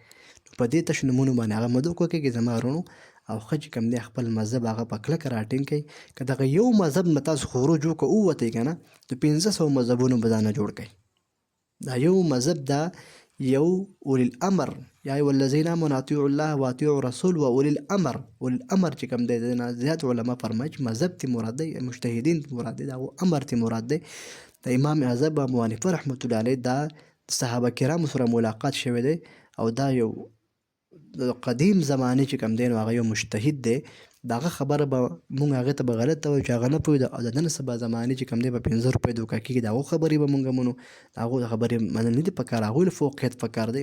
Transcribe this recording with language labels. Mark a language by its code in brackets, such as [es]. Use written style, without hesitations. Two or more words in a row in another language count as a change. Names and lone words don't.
[ps] په دې تش نومونو باندې هغه مدو کوکېږي زما ورونو، او ښه چې کوم دی خپل مذهب هغه په کلکه راټینګ کړئ. که دغه یو مذهب نه تاسو خروج وکړو ووتئ که نه، د 500 مذهبونو به ځانه جوړ کړئ. دا یو مذهب دا یو اولی الامر، [ar] یا ایها الذین آمنوا اطیعوا الله و اطیعوا الرسول و اولی الامر. اولی الامر [ps] چې کوم دی د زیات علما فرمایي چې مذهب تی مراد دی، مجتهدین تی مراد دی، دا امر تی مراد دی. د امام اعظم ابو حنیفه [ar] رحمت الله علیه [ps] دا صحابه کرامو سره ملاقات شوی دی، او دا یو قدیم زمانه چې کوم دی نو هغه یو مجتهد دی. دغه خبره به مونږ هغې ته به غلطه وایو چې هغه نه پوهېده، او د نن سبا زمانې چې کوم دی په 5 روپۍ دوکه کېږي، د هغو خبرې به مونږ منو، د هغو خبرې منل نه دي پکار، هغوی له فوقیت پکار دی.